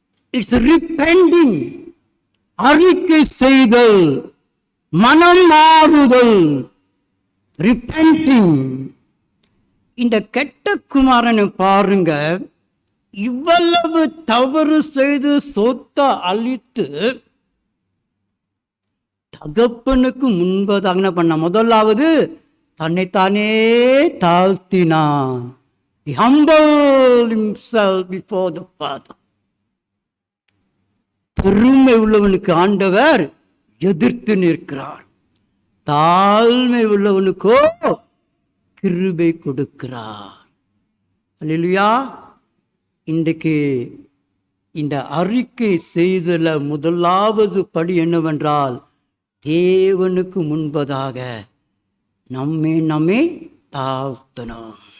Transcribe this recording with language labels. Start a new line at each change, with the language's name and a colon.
English: It's repenting.
Tamil: அறிக்கை செய்தல், மனம் மாறுதல், ரிபெண்டிங். இந்த கெட்ட குமாரனை பாருங்க, இவ்வளவு தவறு செய்து சொத்தை அழித்து தகப்பனுக்கு முன்பதாக என்ன பண்ண? முதலாவது தன்னைத்தானே தாழ்த்தினான்.
English: He humbled himself before the Father.
Tamil: பெருமை உள்ளவனுக்கு ஆண்டவர் எதிர்த்து நிற்கிறார், தாழ்மை உள்ளவனுக்கோ கிருபை கொடுக்கிறார். அல்லேலூயா. இன்றைக்கு இந்த அறிக்கை செய்தல முதலாவது படி என்னவென்றால், தேவனுக்கு முன்பதாக நம்மை தாழ்த்தணும்.